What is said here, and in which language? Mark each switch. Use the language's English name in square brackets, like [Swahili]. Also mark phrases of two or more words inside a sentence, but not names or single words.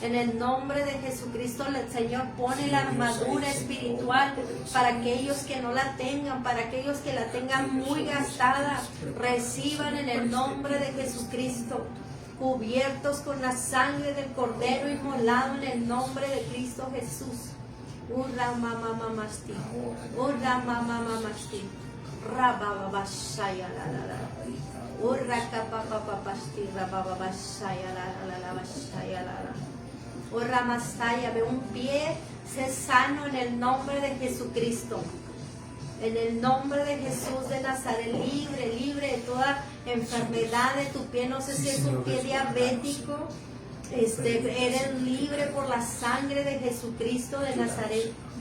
[Spanish] En el nombre de Jesucristo, el Señor pone Sí, la Dios, armadura ahí, Señor, espiritual poderoso. para aquellos que no la tengan, para aquellos que la tengan muy gastada. Reciban en el nombre de Jesucristo, cubiertos con la sangre del Cordero inmolado en el nombre de Cristo Jesús. Urra mama mamasti, urra mama mamasti, rababa bashaya la la la, urra kapapa papasti, rababa bashaya la bashaya la. Urra masaya, ve un pie, sé sano en el nombre de Jesucristo. En el nombre de Jesús de Nazaret, libre, libre de toda enfermedad de tu pie. No sé si es un pie diabético. Eres libre por la sangre de Jesucristo de Nazaret.